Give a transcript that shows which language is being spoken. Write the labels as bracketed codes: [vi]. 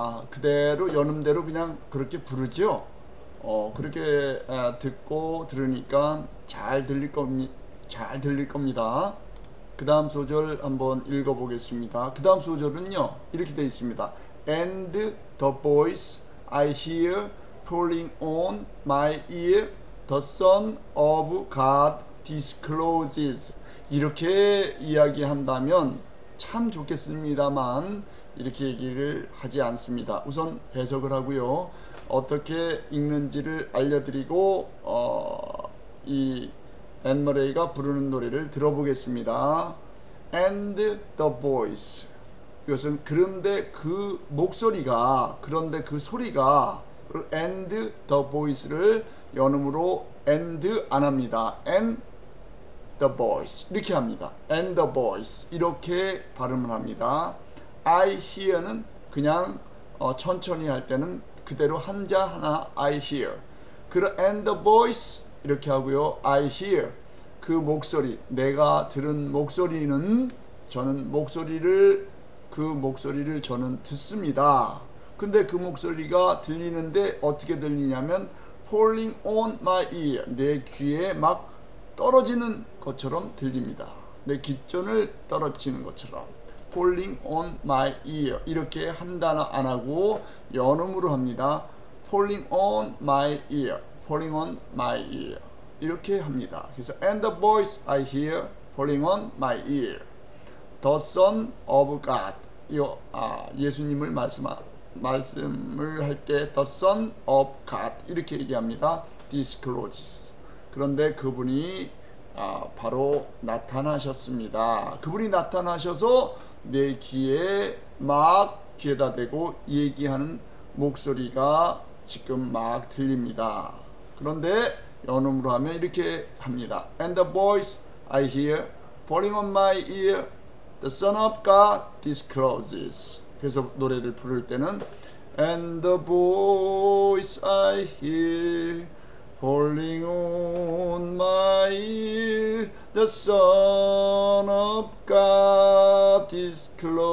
[ko] 그대로 연음대로 그냥 그렇게 부르죠. 그렇게 듣고 들으니까 잘 들릴 겁니다. 그 다음 소절 한번 읽어보겠습니다. 그 다음 소절은요 이렇게 되어 있습니다. [en] And the voice I hear calling on my ear, the Son of God discloses. [ko] 이렇게 이야기한다면 참 좋겠습니다만 이렇게 얘기를 하지 않습니다. 우선 해석을 하고요. 어떻게 읽는지를 알려드리고 이 앤 머레이가 부르는 노래를 들어보겠습니다. [en] And the voice. [ko] 이것은 그런데 그 목소리가, 그런데 그 소리가, [en] and the voice [ko] 를 연음으로 and 안 합니다. [en] and the voice [ko] 이렇게 합니다. [en] and the voice [ko] 이렇게 발음을 합니다. [en] I hear [ko] 는 그냥 천천히 할 때는 그대로 한자 하나 I hear. [en] and the voice [ko] 이렇게 하고요. [en] I hear [ko] 그 목소리, 내가 들은 목소리는 저는 그 목소리를 저는 듣습니다. 근데 그 목소리가 들리는데 어떻게 들리냐면 [en] falling on my ear, [ko] 내 귀에 막 떨어지는 것처럼 들립니다. 내 귓전을 떨어지는 것처럼 [en] falling on my ear [ko] 이렇게 한 단어 안 하고 연음으로 합니다. [en] falling on my ear, falling on my ear [ko] 이렇게 합니다. 그래서 [en] and the voice I hear falling on my ear, the Son of God. [ko] 예수님을 말씀을 할 때 [en] the Son of God [ko] 이렇게 얘기합니다. [en] discloses. [ko] 그런데 그분이 바로 나타나셨습니다. 그분이 나타나셔서 내 귀에 막 귀에다 대고 얘기하는 목소리가 지금 막 들립니다. 그런데 연음으로 하면 이렇게 합니다. [en] And the voice I hear falling on my ear, the Son of God discloses. [ko] 그래서 노래를 부를 때는 [en] And the voice I hear falling on my ear, the Son of God discloses.